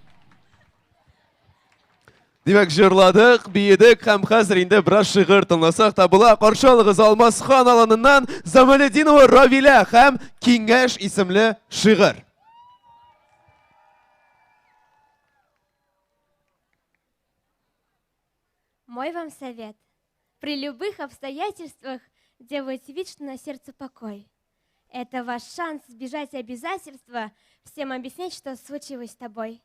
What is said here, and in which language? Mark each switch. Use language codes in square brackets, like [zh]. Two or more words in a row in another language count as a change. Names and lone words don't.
[tt] Димәк, җырладык, биедек һәм хәзер инде бераз шигырь тыңласак та була. Каршы алыгыз Алмасхан аланыннан Замалетдинова Равилә һәм Киңәш исемле шигырь. [ru] Мой вам совет. При любых обстоятельствах делайте вид, что на сердце покой. Это ваш шанс избежать обязательства, всем объяснять, что случилось с тобой.